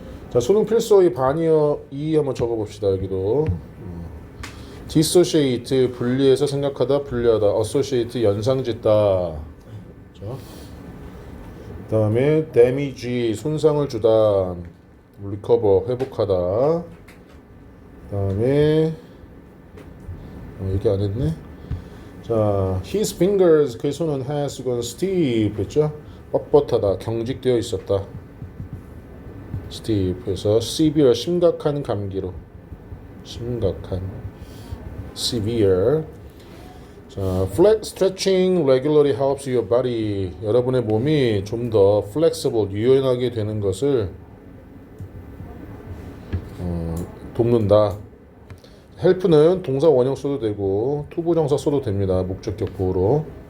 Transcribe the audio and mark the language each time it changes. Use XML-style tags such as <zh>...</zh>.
<ko>자, 수능 필수어의 반이어 2 한번 적어봅시다. 여기도 dissociate 분리해서 생각하다, 분리하다. associate 연상짓다. 그렇죠? 그 다음에 damage 손상을 주다, recover 회복하다. 그 다음에 얘기 안 했네. 자,</ko> <en>his fingers</en> <ko>그의 손은</ko> <en>has gone stiff</en> <ko>했죠. 뻣뻣하다, 경직되어 있었다. stiff에서 severe 심각한 감기로, 심각한 severe.</ko> <en>자, stretching regularly helps your body.</en> <ko>여러분의 몸이 좀 더 flexible 유연하게 되는 것을 돕는다. help는 동사 원형 써도 되고 투부정사 써도 됩니다. 목적격 보호로.</ko>